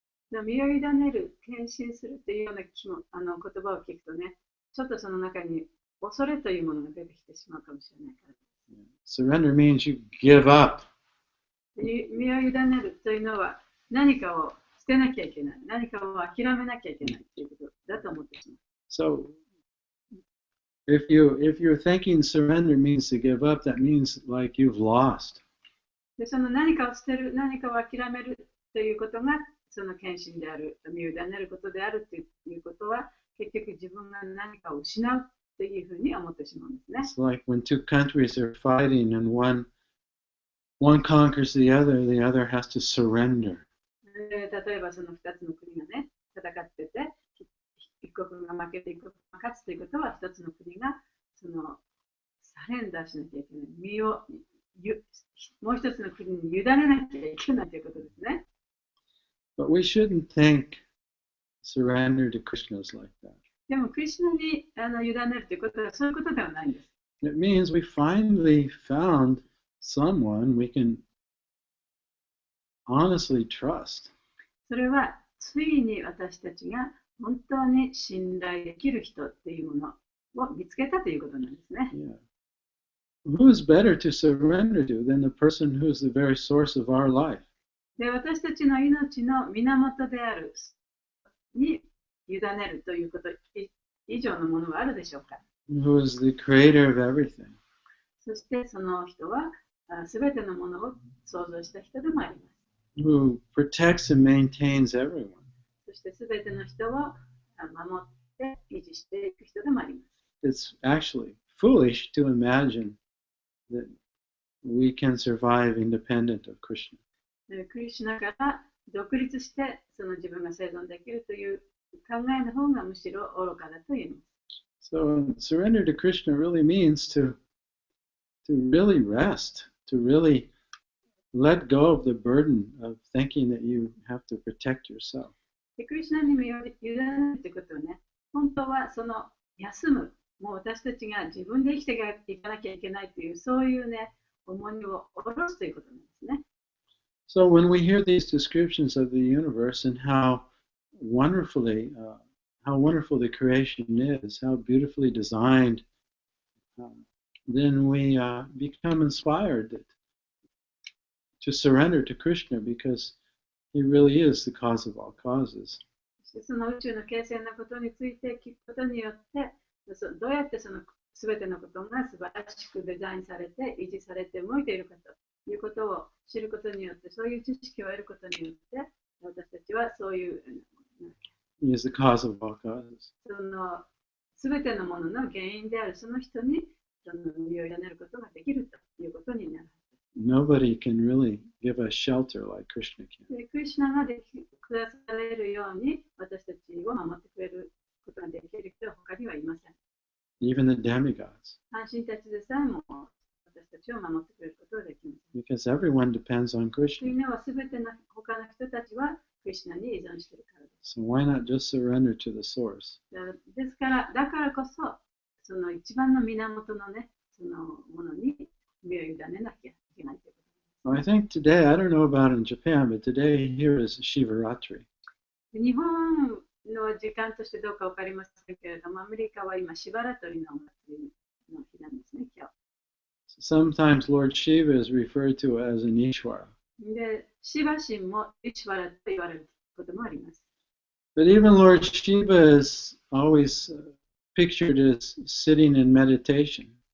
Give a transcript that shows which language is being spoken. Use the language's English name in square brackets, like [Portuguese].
[Japanese] 身を委ねる、献身するっていうような言葉を聞くとね、ちょっとその中に恐れというものが出てきてしまうかもしれないから。 [English] Surrender means you give up. [Japanese] 身を委ねるというのは何かを捨てなきゃいけない、何かを諦めなきゃいけないということだと思ってしまう。 [English] So if you're thinking surrender means to give up, that means like you've lost. [Japanese] で、その何かを捨てる、何かを諦めるということがその献身である、身を委ねることであるということは、結局自分が何かを失うというふうに思ってしまうんですね。 [English] It's like when two countries are fighting and one conquers the other has to surrender. [Japanese] 例えばその2つの国がね、戦ってて、一国が負けて一国が勝つということは、1つの国がそのサレンダーしなきゃいけない。身をもう一つの国に委ねなきゃいけないということですね。 [English] But we shouldn't think surrender to Krishna is like that. [Japanese] でも、クリシュナに委ねるということはそういうことではないんです。 [English] It means we finally found someone we can honestly trust. [Japanese] それは、ついに私たちが本当に信頼できる人っていうものを見つけたということなんですね。 [English] Yeah. Who is better to surrender to than the person who is the very source of our life? [Japanese] で、私たちの命の源であるに委ねるということ以上のものはあるでしょうか。 [English] Who is the creator of everything? [Japanese] そしてその人はすべてのものを創造した人でもあります。 [English] Who protects and maintains everyone? [Japanese] そしてすべての人を守って維持していく人でもあります。 [English] It's actually foolish to imagine that we can survive independent of Krishna. [Japanese] クリシュナから独立してその自分が生存できるという考えの方がむしろ愚かだと言います。 [English] So surrender to Krishna really means to really rest, to really let go of the burden of thinking that you have to protect yourself. [Japanese] でクリシュナに身を委ねるということはね、本当はその休む、もう私たちが自分で生きていかなきゃいけないというそういうね、重荷を下ろすということなんですね。 [English] So when we hear these descriptions of the universe and how wonderful the creation is, how beautifully designed, then we become inspired to surrender to Krishna because he really is the cause of all causes. [Japanese] その宇宙の形成のことについて聞くことによって、どうやってその全てのことが素晴らしくデザインされて、維持されて動いているかということを知ることによって、そういう知識を得ることによって、私たちはそういう、 [English] He is the cause of all causes. [Japanese] その全てのものの原因であるその人に身を委ねることができるということになる。 [English] Nobody can really give us shelter like Krishna can. [Japanese] でクリシュナができくだされるように私たちを守ってくれることができる人は他にはいません。 [English] Even the demigods. [Japanese] 阪神たちでさえも私たちを守ってくれることができます。 [English] Because everyone depends on [Japanese] とい [English] Krishna. [Japanese] うのは全ての他の人たちはクリシュナに依存しているからです。 [English] So why not just surrender to the source? [Japanese] ですから、だからこそ、その一番の源のね、そのものに身を委ねなきゃいけないということ [English] Well, I think today, I don't know about in Japan, but today here is Shivaratri. [Japanese] で日本の時間としてどうかわかりませんけれども、アメリカは今、シバラトリのお祭りの日なんですね、今日。 [English] Sometimes Lord Shiva is referred to as an Ishvara. [Japanese] で、シバ神もイシバラと言われることもあります。 [English] But even Lord Shiva is always pictured as sitting in meditation.